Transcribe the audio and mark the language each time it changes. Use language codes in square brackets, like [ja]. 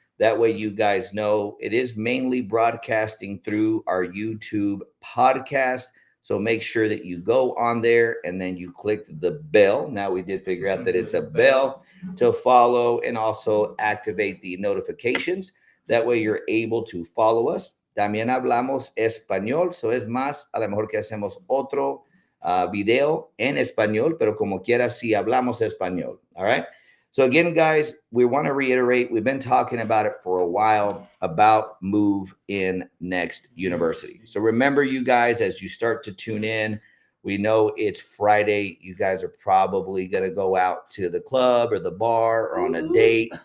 [en] That way, you guys know it is mainly broadcasting through our YouTube podcast. So make sure that you go on there and then you click the bell. Now we did figure out that it's a The bell. bell to follow and also activate the notifications. That way you're able to follow us. [es] También hablamos español, so es más, a lo mejor que hacemos otro video en español, pero como quiera, si hablamos español. [en] All right. So, again, guys, we want to reiterate we've been talking about it for a while about Move In Next University. So, remember, you guys, as you start to tune in, we know it's Friday. You guys are probably going to go out to the club or the bar or on a date.